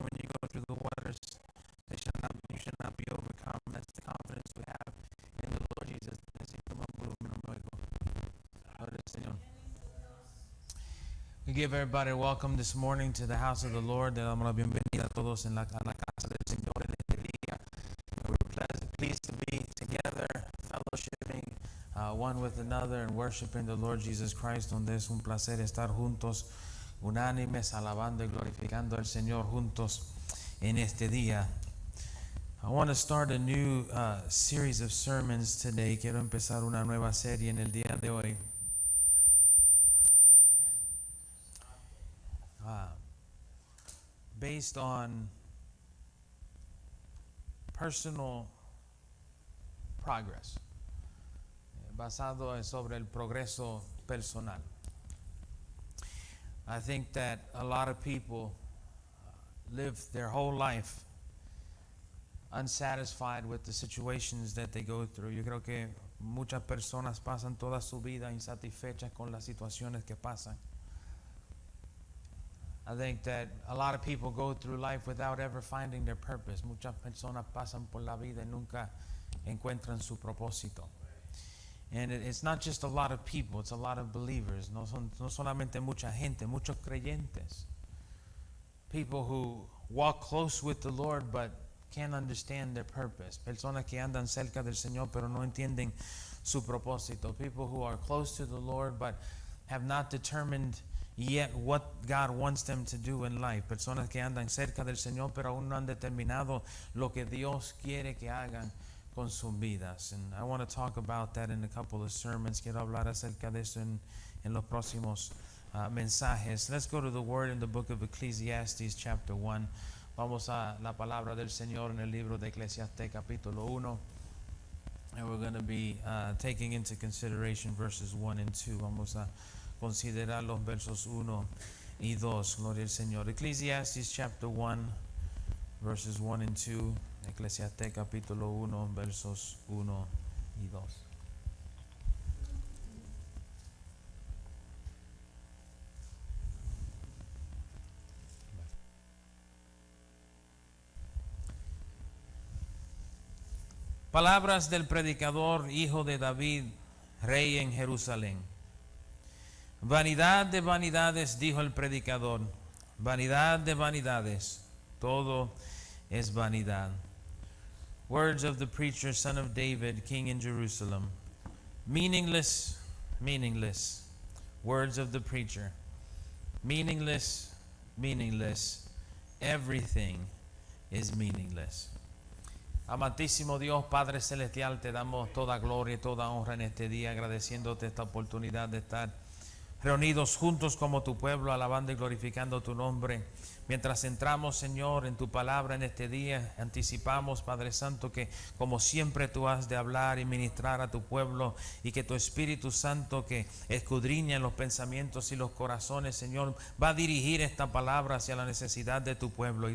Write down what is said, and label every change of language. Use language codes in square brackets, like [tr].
[en] When you go through the waters, you shall not be overcome. That's the confidence we have in the Lord Jesus. We give everybody welcome this morning to the house of the Lord. [es] Le damos la bienvenida a todos a la casa del Señor en este día. [en] We're pleased to be together, fellowshipping one with another and worshiping the Lord Jesus Christ, [es] donde es un placer estar juntos, unánimes, alabando y glorificando al Señor juntos en este día. [en] I want to start a new series of sermons today. [es] Quiero empezar una nueva serie en el día de hoy. [en] Based on personal progress, [es] basado sobre el progreso personal. [en] I think that a lot of people live their whole life unsatisfied with the situations that they go through. [es] Yo creo que muchas personas pasan toda su vida insatisfechas con las situaciones que pasan. [en] I think that a lot of people go through life without ever finding their purpose. [es] Muchas personas pasan por la vida y nunca encuentran su propósito. [en] And it's not just a lot of people, it's a lot of believers. [es] No solamente mucha gente, muchos creyentes. [en] People who walk close with the Lord but can't understand their purpose. [es] Personas que andan cerca del Señor pero no entienden su propósito. [en] People who are close to the Lord but have not determined yet what God wants them to do in life. [es] Personas que andan cerca del Señor pero aún no han determinado lo que Dios quiere que hagan con sus vidas. [en] And I want to talk about that in a couple of sermons. [es] Quiero hablar acerca de eso en los próximos mensajes. [en] Let's go to the word in the book of Ecclesiastes chapter 1. [es] Vamos a la palabra del Señor en el libro de Eclesiastés capítulo 1. [en] And we're going to be taking into consideration verses 1 and 2. [es] Vamos a considerar los versos 1 y 2. Gloria al Señor. [en] Ecclesiastes chapter 1, verses 1 and 2. [es] Eclesiastés capítulo 1, versos 1 y 2. Palabras del predicador, hijo de David, rey en Jerusalén. Vanidad de vanidades, dijo el predicador, vanidad de vanidades, todo es vanidad. [en] Words of the preacher, son of David, king in Jerusalem. Meaningless, meaningless. Words of the preacher. Meaningless, meaningless. Everything is meaningless. [es] Amantísimo Dios, Padre Celestial, te damos toda gloria y toda honra en este día, agradeciéndote esta oportunidad de estar reunidos juntos como tu pueblo, alabando y glorificando tu nombre. Mientras entramos, Señor, en tu palabra en este día, anticipamos, Padre Santo, que como siempre tú has de hablar y ministrar a tu pueblo, y que tu Espíritu Santo, que escudriña en los pensamientos y los corazones, Señor, va a dirigir esta palabra hacia la necesidad de tu pueblo.